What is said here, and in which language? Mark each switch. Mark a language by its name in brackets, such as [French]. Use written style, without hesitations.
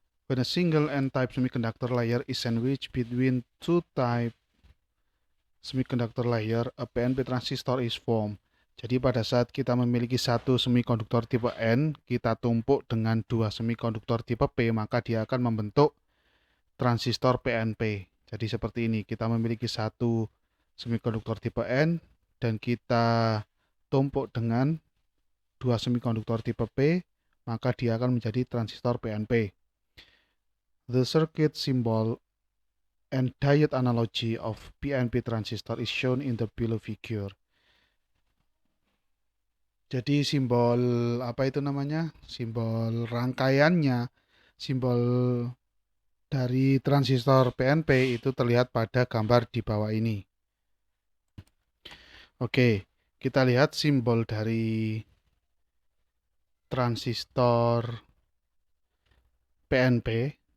[English] When a single N-type semiconductor layer is sandwiched between two type semiconductor layer, a PNP transistor is formed. [Indonesian] Jadi pada saat kita memiliki satu semikonduktor tipe N, kita tumpuk dengan dua semikonduktor tipe P, maka dia akan membentuk transistor PNP. Jadi seperti ini, kita memiliki satu semikonduktor tipe N dan kita tumpuk dengan dua semikonduktor tipe P, maka dia akan menjadi transistor PNP. [English] The circuit symbol and diode analogy of PNP transistor is shown in the below figure. [Indonesian] Jadi simbol apa itu namanya? Simbol rangkaiannya, simbol dari transistor PNP itu terlihat pada gambar di bawah ini. Oke, kita lihat simbol dari transistor PNP.